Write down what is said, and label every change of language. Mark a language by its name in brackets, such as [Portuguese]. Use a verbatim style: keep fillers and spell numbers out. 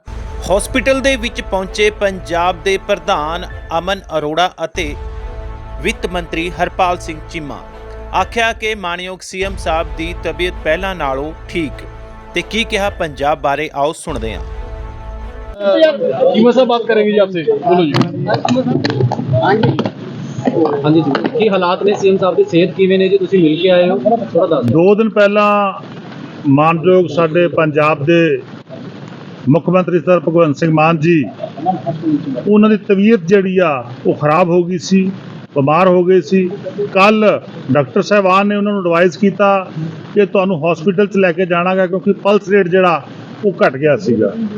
[Punjabi] Hospital ਦੇ ਵਿੱਚ ਪਹੁੰਚੇ ਪੰਜਾਬ ਦੇ ਪ੍ਰਧਾਨ ਅਮਨ ਅਰੋੜਾ ਅਤੇ ਵਿੱਤ ਮੰਤਰੀ ਹਰਪਾਲ ਸਿੰਘ ਚੀਮਾ। ਆਖਿਆ ਕਿ ਮਾਣਯੋਗ ਸੀਐਮ ਸਾਹਿਬ ਦੀ ਤਬੀਅਤ ਪਹਿਲਾਂ ਨਾਲੋਂ ਠੀਕ ਤੇ ਕੀ ਕਿਹਾ ਪੰਜਾਬ ਬਾਰੇ ਆਓ ਸੁਣਦੇ ਹਾਂ। [Hindi] चीमा साहब बात करेंगे जी आपसे। बोलो जी। [Punjabi] हाँ जी जी की हालात ने सीएम साहब की सेहत किवें ने जी? तुसीं मिल के आए हो, थोड़ा दस ਦੋ ਦਿਨ ਪਹਿਲਾਂ ਮਾਣਯੋਗ ਸਾਡੇ ਪੰਜਾਬ ਦੇ ਮੁੱਖ ਮੰਤਰੀ ਸਰ ਭਗਵੰਤ ਸਿੰਘ ਮਾਨ ਜੀ, ਉਹਨਾਂ ਦੀ ਤਬੀਅਤ ਜਿਹੜੀ ਆ ਉਹ ਖਰਾਬ ਹੋ ਗਈ ਸੀ, ਬਿਮਾਰ ਹੋ ਗਏ ਸੀ। ਕੱਲ ਡਾਕਟਰ ਸਾਹਿਬਾਨ ਨੇ ਉਹਨਾਂ ਨੂੰ ਐਡਵਾਈਸ ਕੀਤਾ ਕਿ ਤੁਹਾਨੂੰ ਹਸਪੀਟਲ 'ਚ ਲੈ ਕੇ ਜਾਣਾ ਗਾ ਕਿਉਂਕਿ ਪਲਸ ਰੇਟ ਜਿਹੜਾ ਉਹ ਘਟ ਗਿਆ ਸੀਗਾ।